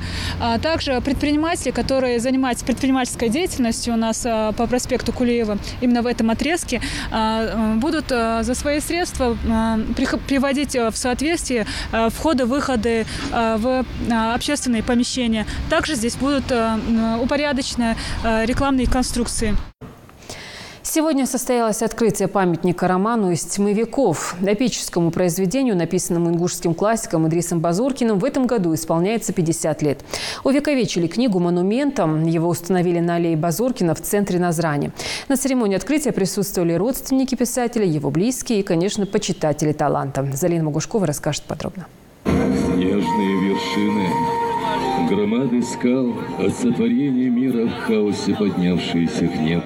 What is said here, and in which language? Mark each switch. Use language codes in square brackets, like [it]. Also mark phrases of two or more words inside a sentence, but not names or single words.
[ru] Также предприниматели, которые занимаются предпринимательской деятельностью у нас по проспекту Кулиева, именно в этом отрезке, будут за свои средства приводить в соответствие входы-выходы в общественные помещения. Также здесь будут упорядочены рекламные конструкции. Сегодня состоялось открытие памятника роману «Из тьмы веков». Эпическому произведению, написанному ингушским классиком Идрисом Базоркиным, в этом году исполняется 50 лет. Увековечили книгу монументом. Его установили на аллее Базоркина в центре Назрани. На церемонии открытия присутствовали родственники писателя, его близкие и, конечно, почитатели таланта. Залина Могушкова расскажет подробно. Снежные вершины, громады скал, от сотворения мира в хаосе поднявшиеся к небу.